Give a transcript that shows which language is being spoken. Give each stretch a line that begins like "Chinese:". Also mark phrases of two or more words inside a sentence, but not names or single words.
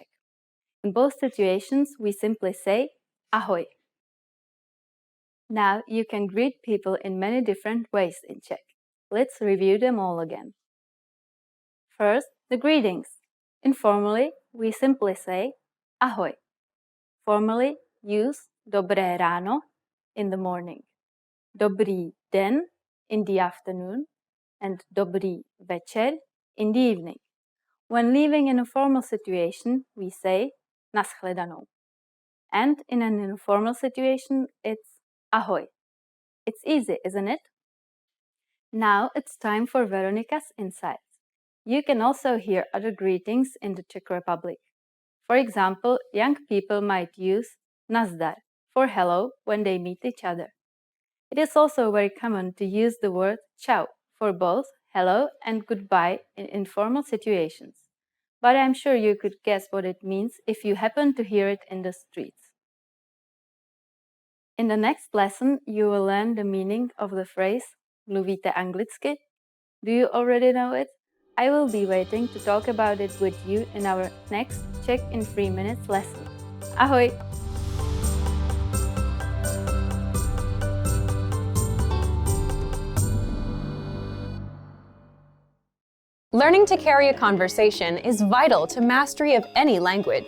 English: In both situations, we simply say ahoj. Now you can greet people in many different ways in Czech. Let's review them all again. First, the greetings. Informally, we simply say ahoj. Formally, use
Czech: dobré ráno
English: in the morning,
Czech: dobrý den
English: in the afternoon, and
Czech: dobrý večer
English: in the evening. When leaving in a formal situation, we say
Czech: na shledanou.
English: And in an informal situation, it's ahoj. It's easy, isn't it? Now it's time for Veronica's insights. You can also hear other greetings in the Czech Republic. For example, young people might use nazdar for hello when they meet each other. It is also very common to use the word čau for both hello and goodbye in informal situations. But I'm sure you could guess what it means if you happen to hear it in the streets. In the next lesson, you will learn the meaning of the phrase
Czech: mluvíte anglicky?
English: Do you already know it? I will be waiting to talk about it with you in our next Czech in 3 minutes lesson.
Czech: Ahoj!
English: Learning to carry a conversation is vital to mastery of any language.